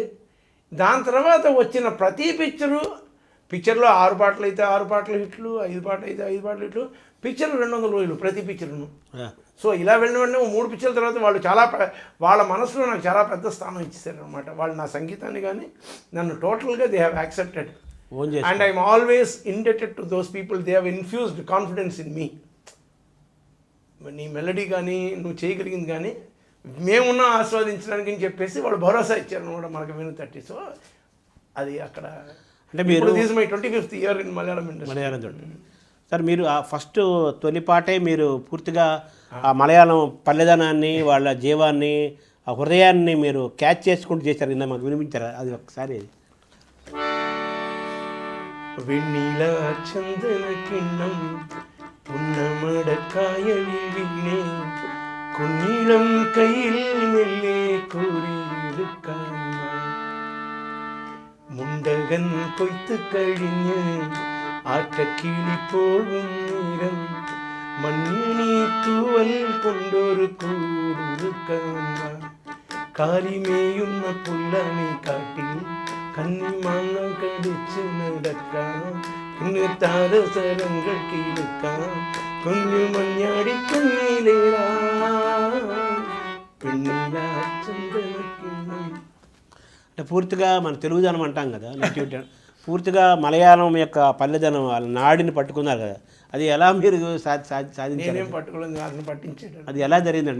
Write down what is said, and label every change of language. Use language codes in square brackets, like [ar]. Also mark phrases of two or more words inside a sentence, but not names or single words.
[te] దాని తర్వాత వచ్చిన ప్రతి పిక్చర్లో 6 పాటలు అయితే 6 పాటలు హిట్లు, 5 పాటలు అయితే 5 పాటలు హిట్లు. పిక్చర్లు 200 రోజులు ప్రతి పిక్చర్ను. సో ఇలా వెళ్ళిన వెంటనే 3 పిక్చర్ల తర్వాత వాళ్ళు వాళ్ళ మనసులో నాకు చాలా పెద్ద స్థానం ఇచ్చేసారు అనమాట. వాళ్ళు నా సంగీతాన్ని కానీ నన్ను టోటల్గా [en] they have accepted. And I'm always indebted to those people. They have infused confidence in me. [te] నీ మెలడీ కానీ నువ్వు చేయగలిగింది కానీ మేమున్నా ఆస్వాదించడానికి అని చెప్పేసి వాళ్ళు భరోసా ఇచ్చారు అనమాట మనకు విను. సో అది అక్కడ అంటే మీరు [en] this my 25th year in Malayalam industry. [te] సార్, మీరు ఆ ఫస్ట్ తొలిపాటే మీరు పూర్తిగా ఆ మలయాళం పల్లెదనాన్ని, వాళ్ళ జీవాన్ని, ఆ హృదయాన్ని మీరు క్యాచ్ చేసుకుంటూ చేశారు. ఇందా మాకు వినిపించారా అది ఒకసారి? [ml] വെണ്ണീല ചന്ദന കിന്നം പുന്നമടക്കായ വീണേ കുഞ്ഞിളം കയ്യിൽ മെല്ലെ കോരിയെടുക്കാൻ മുണ്ടകൻ കൊയ്ത്ത് കഴിഞ്ഞ് ആറ്റക്കിളി പോകും നേരം മണ്ണിനി തൂവൽ കൊണ്ടൊരു കൂടൊരുക്കാൻ കാലിമേയുന്ന പുല്ലണി കാട്ടിൽ കന്നിമാങ്ങ കടിച്ച് നടക്കാം കുഞ്ഞു താരസരങ്ങൾ കീഴക്കാം കുഞ്ഞു മഞ്ഞാടി കുഞ്ഞിലേരാ പെള്ളിലാ ചന്ദനകിന്നം. [te] అంటే పూర్తిగా మన తెలుగుదనం అంటాం కదా, నేటివిటీ పూర్తిగా మలయాళం యొక్క పల్లెదనం వాళ్ళ నాడిని పట్టుకున్నారు కదా, అది ఎలా మీరు సాధించారు? పట్టుకోలేదు, అతను పట్టించాడు. అది ఎలా జరిగిందండి?